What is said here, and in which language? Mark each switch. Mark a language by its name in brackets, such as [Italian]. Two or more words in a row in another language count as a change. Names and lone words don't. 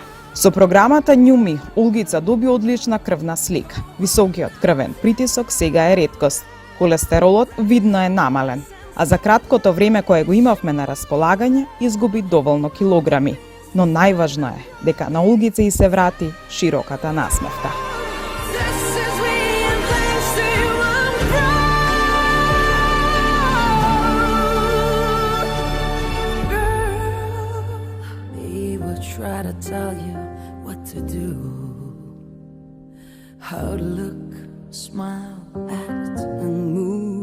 [Macedonian] Со програмата Њуми, Олгица доби одлична крвна слика. Високиот крвен притисок сега е реткост. Холестеролот видно е намален, а за краткото време кое го имавме на располагање, изгуби доволно килограми. Но најважно е дека на Олгица и се врати широката насмевка. [English] This is me and thanks to you I'm proud. Girl, he will try to tell you what to do, how to look, smile, act and move.